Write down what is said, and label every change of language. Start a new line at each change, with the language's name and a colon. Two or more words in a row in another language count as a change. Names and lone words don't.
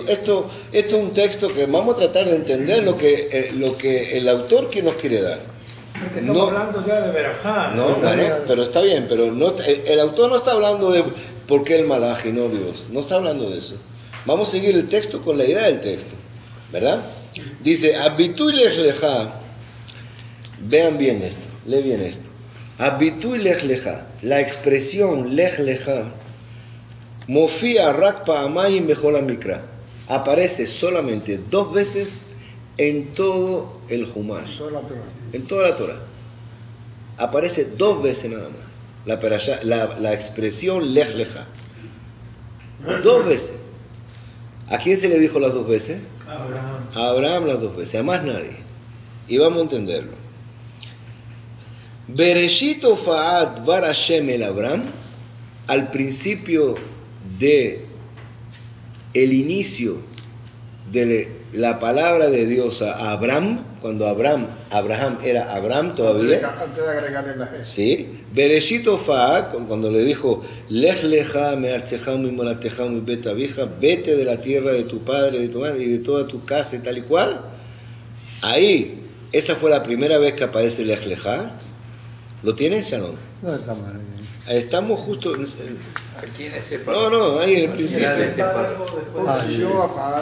Spanish: Esto es un texto que vamos a tratar de entender lo que el autor que nos quiere dar. Porque estamos hablando ya de Berajá. No, pero está bien, pero el autor no está hablando de por qué el malaje, no Dios. No está hablando de eso. Vamos a seguir el texto con la idea del texto, ¿verdad? Dice,
Hebrew: הביטוי לך לך.
Spanish: Vean bien esto, lee bien esto.
Hebrew: הביטוי לך לך,
Spanish: la expresión
Hebrew: לך לך מופיע רק פעמיים בכל המקרא,
Spanish: aparece solamente 2 veces en todo el Humash, en toda la Torah. Aparece 2 veces nada más, la expresión
Hebrew: לך לך.
Spanish: 2 veces. ¿A quién se le dijo las 2 veces? Abraham. A Abraham las 2 veces, a más nadie. Y vamos a entenderlo.
Hebrew: בראשית הופעת דבר השם אל אברהם,
Spanish: al principio de el inicio de la palabra de Dios a Abraham, cuando Abraham era Abraham todavía. Antes de agregarle la G. Sí,
Hebrew: בראשית הופעת,
Spanish: cuando le dijo,
Hebrew: לך לך מארצך וממולדתך ומבית אביך,
Spanish: vete de la tierra de tu padre, de tu madre y de toda tu casa y tal y cual. Ahí, esa fue la primera vez que aparece
Hebrew: לך לך.
Spanish: ¿Lo tienes, Shalom? No está mal. Estamos justo... Aquí en ese No, ahí en el principio. Yo a favor.